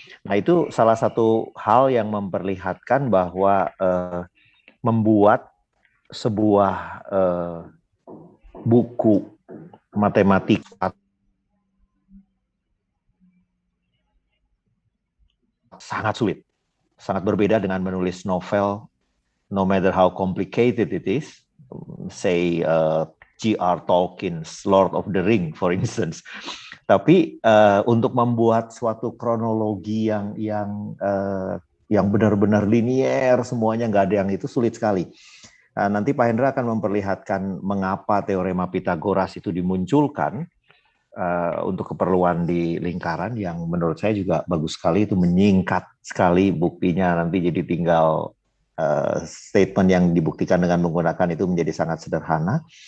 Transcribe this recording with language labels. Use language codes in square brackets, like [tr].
[id] Nah itu salah satu hal yang memperlihatkan bahwa membuat sebuah buku matematika sangat sulit, sangat berbeda dengan menulis novel, [en] no matter how complicated it is, say J.R. Tolkien's Lord of the Ring, for instance. [id] Tapi untuk membuat suatu kronologi yang benar-benar linier, semuanya nggak ada yang itu, sulit sekali. Nanti Pak Hendra akan memperlihatkan mengapa teorema Pythagoras itu dimunculkan untuk keperluan di lingkaran, yang menurut saya juga bagus sekali, itu menyingkat sekali buktinya, nanti jadi tinggal statement yang dibuktikan dengan menggunakan itu menjadi sangat sederhana.